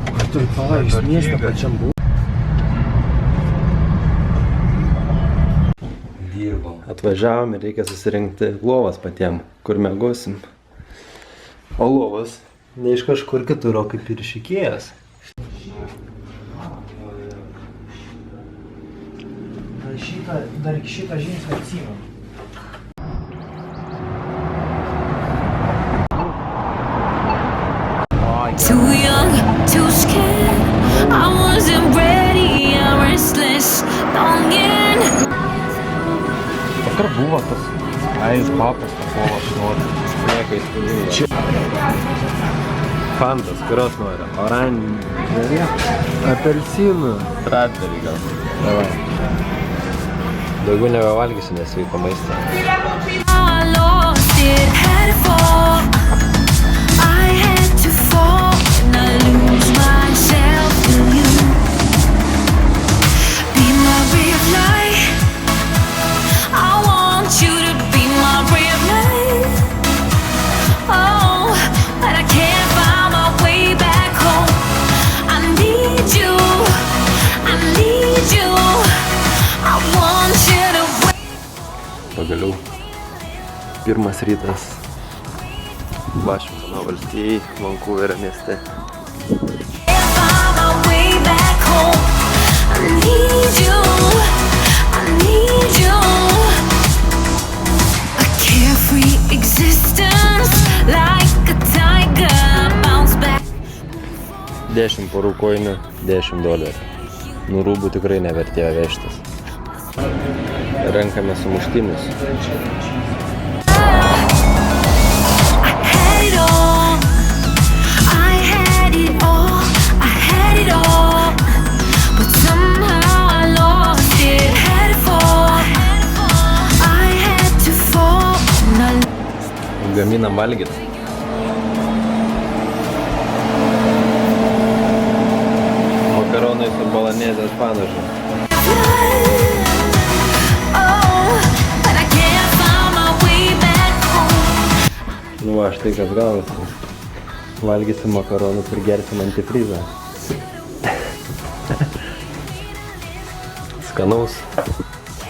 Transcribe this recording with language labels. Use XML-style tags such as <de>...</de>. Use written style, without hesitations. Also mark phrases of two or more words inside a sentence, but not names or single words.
<lt>Toj palauk, mieste pačiam buvo. Atvažiavom ir reikia susirinkti lovas patiem, kur miegosim. O lovas ne iš kažkur kitur, o kaip ir iš Ikėjos. Dar iki šitą žingsnį atsimenu.</lt> <en>Too young, too scared. I wasn't ready, I'm restless, longing.</en> <lt>Vakar buvo tas, jis papas, tas aš noriu. Nieko įspūdingo. Fantas, kurios nori? Oranžinė? Apelsinų. Radberį gal. Davai. Daugiau nebevalgysiu nesveiko maisto.</lt> <en>I lost it, had it fall. I had to fall and I lose myself to you. Be my ray of light. I want you to be my ray of light. Oh, but I can't find my way back home. I need you, I need you. I want you to wait.</en> <lt>Pagaliau. Pirmas rytas. Vašingtono valstijai, Vancouverio mieste.</lt> <en>Can't find my way back home. I need you, I need you. A carefree existence, like a tiger, bounce back.</en> <lt>10 porų koinių, $10. Nu rūbų tikrai nevertėjo vežtis. Renkame sumuštinius.</lt> <en>I had it all, I had it all, I had it all, but somehow I lost it. Had it fall, I had to fall, and I</en> <lt>Gaminam valgyt. Makaronai su bolonezės padažu.</lt> <en>but I can't find my way back home.</en> <lt>Nu va, štai kas gaunasi. Valgysim makaronus ir gersim antifrizą. Skanaus.</lt>